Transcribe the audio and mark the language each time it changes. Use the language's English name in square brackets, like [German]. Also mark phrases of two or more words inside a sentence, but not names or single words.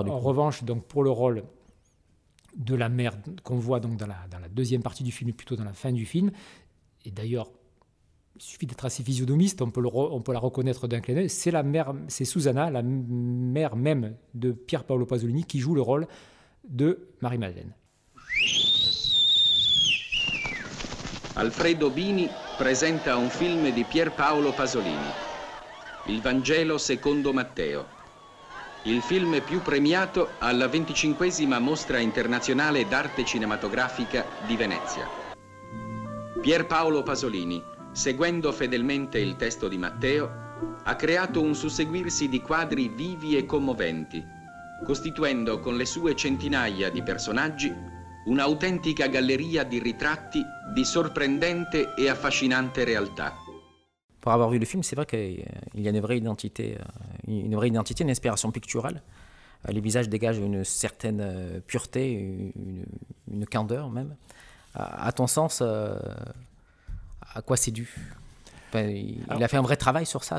[French] En revanche, donc, pour le rôle de la mère qu'on voit donc dans la deuxième partie du film, et plutôt dans la fin du film, et d'ailleurs, il suffit d'être assez physionomiste, on peut la reconnaître d'un clin d'œil, c'est Susanna, la mère même de Pier Paolo Pasolini, qui joue le rôle de Marie-Madeleine. [Italian] Alfredo Bini presenta un film di Pier Paolo Pasolini, Il Vangelo secondo Matteo, il film più premiato alla 25ª Mostra Internazionale d'Arte Cinematografica di Venezia. Pier Paolo Pasolini, seguendo fedelmente il testo di Matteo, ha creato un susseguirsi di quadri vivi e commoventi, costituendo con le sue centinaia di personaggi un'autentica galleria di ritratti di sorprendente e affascinante realtà. [French] Pour avoir vu le film, c'est vrai qu'il y a une vraie identité, une inspiration picturale. Les visages dégagent une certaine pureté, une candeur même. À ton sens, à quoi c'est dû ? Il a fait un vrai travail sur ça.